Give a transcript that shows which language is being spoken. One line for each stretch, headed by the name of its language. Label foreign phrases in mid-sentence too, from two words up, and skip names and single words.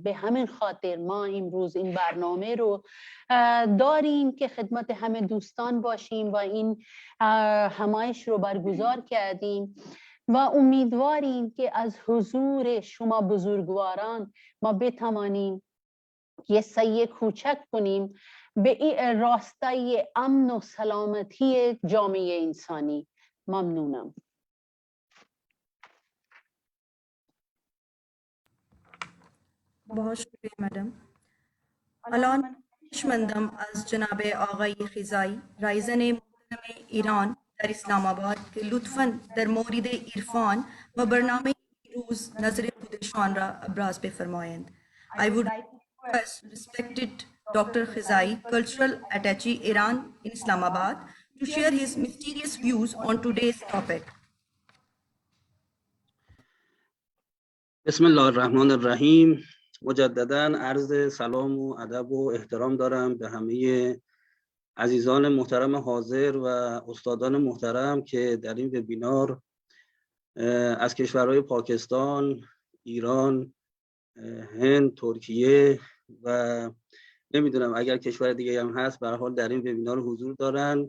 Persian: به همین خاطر ما امروز این برنامه رو داریم که خدمت همه دوستان باشیم و این همایش رو برگزار کردیم و امیدواریم که از حضور شما بزرگواران ما بتوانیم یه سعی کوچک کنیم به این راستای امن و سلامتی جامعه انسانی. ممنونم.
Urdu: بہت شکریہ میڈم.
Persian: الان خواهشمندم از جناب آقای خزایی رایزن محترم ایران در اسلام آباد که لطفاً در مورد عرفان و برنامه روز نظر خودشان را ابراز بفرمایند.
English: I would request respected Dr. Khizai, Cultural Attaché Iran in Islamabad, to share his mysterious views on today's topic.
Arabic: بسم الله الرحمن الرحیم.
Persian: مجدداً عرض سلام و ادب و احترام دارم به همه عزیزان محترم حاضر و استادان محترم که در این وبینار از کشورهای پاکستان، ایران، هند، ترکیه و نمیدونم اگر کشور دیگه هم هست به هر حال در این وبینار حضور دارن.